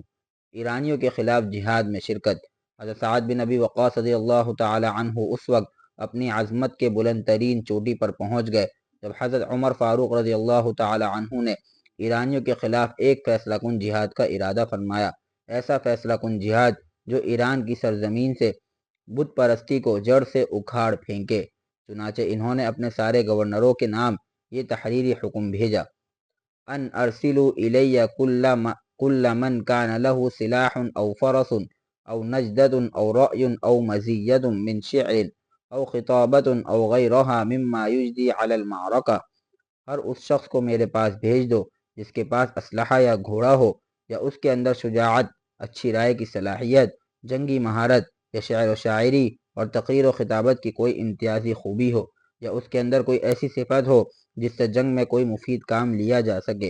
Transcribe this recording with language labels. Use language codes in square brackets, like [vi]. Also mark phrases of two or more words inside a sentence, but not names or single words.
[ur] ایرانیوں کے خلاف جہاد میں شرکت۔ حضرت سعد بن ابی وقاص [ar] رضی اللہ تعالی عنہ [ur] اس وقت اپنی عظمت کے بلند ترین چوٹی پر پہنچ گئے جب حضرت عمر فاروق [ar] رضی اللہ تعالی عنہ [ur] نے ایرانیوں کے خلاف ایک فیصلہ کن جہاد کا ارادہ فرمایا۔ ایسا فیصلہ کن جہاد جو ایران کی سرزمین سے بت پرستی کو جڑ سے اکھاڑ پھینکے۔ چنانچہ انہوں نے اپنے سارے گورنروں کے نام یہ تحریری حکم بھیجا، [ar] ان ارسلوا الی کل من کان له سلاح او فرس او نجدۃ او رأی او مزید من شعر او خطابۃ او غیرها مما یجدی علی المعرکہ۔ [ur] ہر اس شخص کو میرے پاس بھیج دو جس کے پاس اسلحہ یا گھوڑا ہو، یا اس کے اندر شجاعت، اچھی رائے کی صلاحیت، جنگی مہارت، یا شعر و شاعری اور تقریر و خطابت کی کوئی امتیازی خوبی ہو، یا اس کے اندر کوئی ایسی صفت ہو جس سے جنگ میں کوئی مفید کام لیا جا سکے۔